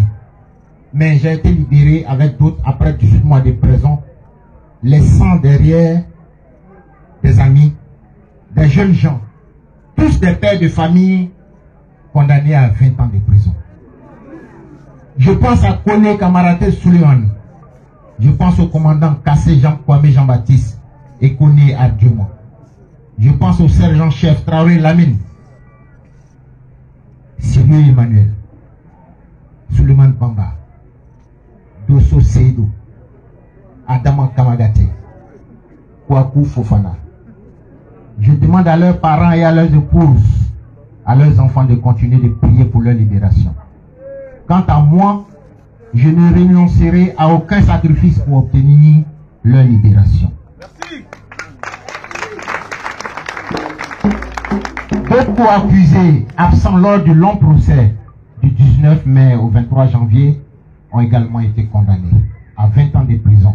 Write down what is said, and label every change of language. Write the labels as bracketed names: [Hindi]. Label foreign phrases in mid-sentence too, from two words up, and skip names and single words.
[French] Mais j'ai été libéré avec d'autres après 18 mois de prison, laissant derrière des amis, des jeunes gens, tous des pères de famille condamnés à 20 ans de prison. Je pense à Kone Kamaraté Souleymane. Je pense au commandant Kassé Kwame Jean-Baptiste et Kone Ardiouma. Je pense au sergent-chef Traoré Lamine, Sylvie Emmanuel, Souleymane Bamba, Dosso Seydou, Adama Kamagate, Kwaku Fofana. Je demande à leurs parents et à leurs épouses, à leurs enfants de continuer de prier pour leur libération. Quant à moi, je ne renoncerai à aucun sacrifice pour obtenir leur libération. Merci. Beaucoup accusés absents lors du long procès du 19 mai au 23 janvier ont également été condamnés à 20 ans de prison.